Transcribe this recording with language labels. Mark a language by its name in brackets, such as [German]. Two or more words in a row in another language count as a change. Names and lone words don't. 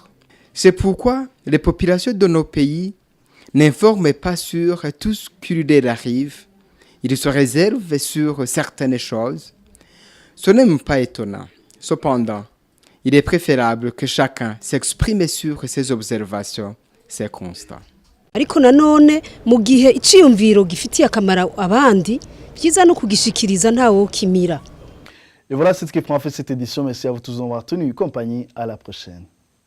[French] C'est pourquoi les populations de nos pays n'informent pas sur tout ce qui leur arrive. Ils se réservent sur certaines choses. Ce n'est même pas étonnant. Cependant, il est préférable que chacun s'exprime sur ses observations, ses constats. [Rundi] Ariko nanone mu gihe iciyumviro gifitiye akamaro abandi byiza no kugishikiriza ntawo kimira. [French] Et voilà ce qui prend en fait cette édition. Merci à vous tous d'avoir tenu compagnie. À la prochaine.